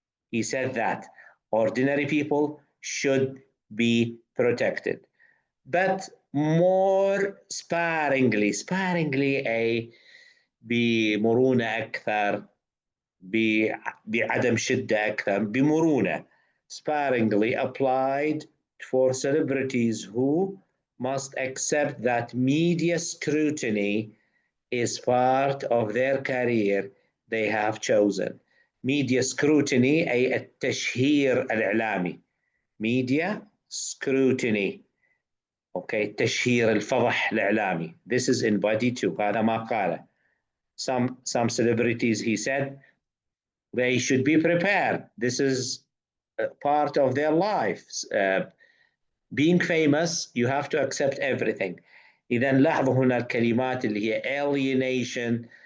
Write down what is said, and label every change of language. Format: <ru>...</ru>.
<en>He said that ordinary people should be protected, but more sparingly</en> <ar>أي بمرونة أكثر، بعدم شدة أكثر، بمرونة</ar> <en>sparingly applied for celebrities who must accept that media scrutiny is part of their career they have chosen.</en> <ar>Media scrutiny أي التشهير الإعلامي.</ar> <en>Media scrutiny.</en> <ar>Okay, تشهير الفضح الإعلامي.</ar> <en>This is in body two.</en> <ar>هذا ما قاله.</ar> <en>Some celebrities, he said, they should be prepared. This is part of their lives. Being famous, you have to accept everything.</en> <ar>إذا لاحظوا هنا الكلمات اللي هي</ar> <en>alienation,</en>